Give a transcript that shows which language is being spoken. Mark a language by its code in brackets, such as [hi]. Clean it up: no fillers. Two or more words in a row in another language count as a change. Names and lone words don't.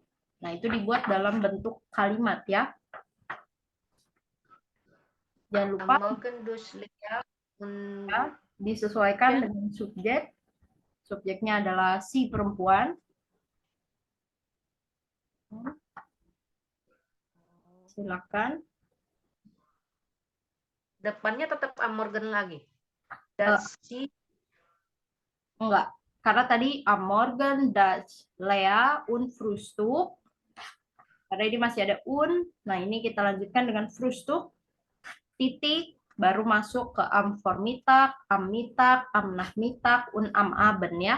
[id] Nah, itu dibuat dalam bentuk kalimat ya. Jangan lupa ya, disesuaikan dengan subjek. Subjeknya adalah si perempuan. Silakan. Depannya tetap [de] am Morgen [id] lagi. [de] Das sie [id] Enggak, karena tadi [de] am Morgen, das Lea, und Frühstück. [id] Karena ini masih ada un. Nah, ini kita lanjutkan dengan Frühstück, titik, baru masuk ke [de] am Vormittag, am Mittag, am Nachmittag, und am Abend [id] ya.